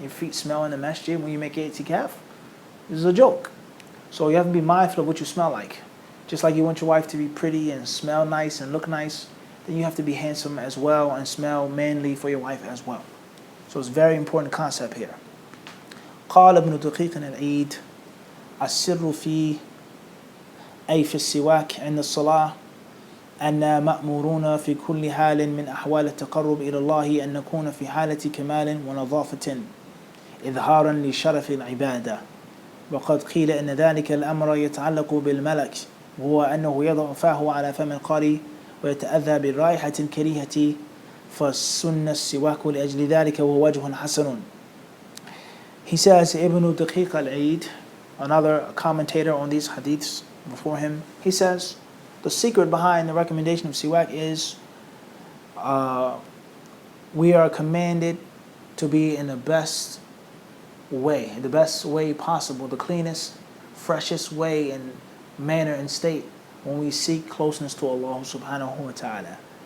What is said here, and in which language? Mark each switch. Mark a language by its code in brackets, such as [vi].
[en] Your feet smell in the masjid when you make i'tikaf. This is a joke. So you have to be mindful of what you smell like. Just like you want your wife to be pretty and smell nice and look nice, then you have to be handsome as well and smell manly for your wife as well. So it's a very important concept here. [ar] قال ابن دقيق العيد السر في أي في السواك عند الصلاة أن مأمورون في كل حال من أحوال التقرب إلى الله أن نكون في حالة كمال ونظافة إظهارا لشرف العبادة. وقد قيل أن ذلك الأمر يتعلق بالملك، وهو أنه يضع فاه على فم القارئ ويتأذى بالرائحة الكريهة، فالسنة السواك لأجل ذلك وهو وجه حسن. [en] He says, Ibn Daqiq al-Eid, another commentator on these hadiths before him, he says, the secret behind the recommendation of siwak is we are commanded to be in the best way possible, the cleanest, freshest way and manner and state when we seek closeness to Allah subhanahu wa ta'ala.